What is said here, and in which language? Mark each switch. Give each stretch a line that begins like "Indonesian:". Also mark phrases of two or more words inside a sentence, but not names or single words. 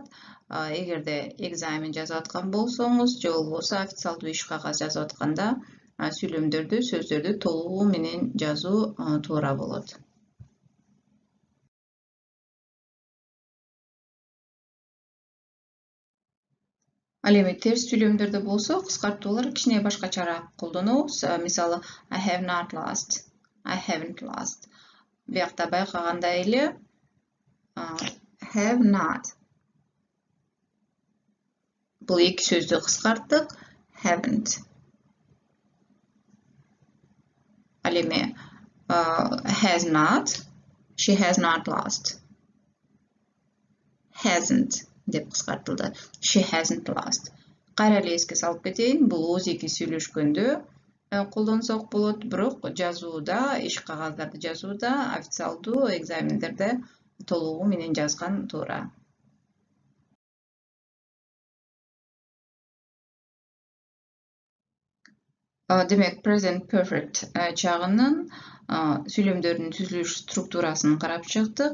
Kyrgyz: Эгерде экзамен жазып аткан болсоңуз, же болбосо официалдуу иш кагаз жазып атканда сүйлөмдөрдү, сөздөрдү толугу менен жазуу туура болот. Ал эми терс сүйлөмдөрдө болсо, кыскартуулар кичине башкачараак колдонобуз. Мисалы,
English: I have not lost, I haven't lost.
Kyrgyz: Биякта байкагандай эле
English: have not.
Kyrgyz: Бул эки сөздү кыскарттык.
English: Haven't.
Kyrgyz: Ал эми
English: has not, she has not lost.
Kyrgyz: Hasn't деп кыскартылды.
English: She hasn't lost.
Kyrgyz: Кайра эле эске салып кетейин, бул ооз эки сүйлөшкөндө колдонсок болот, бирок жазууда, иш кагаздарды жазууда, официалдуу экзамендерде толугу менен жазган туура. Демек,
English: present perfect
Kyrgyz: чагынын сүйлөмдөрдүн түзүлүш структурасын карап чыктык.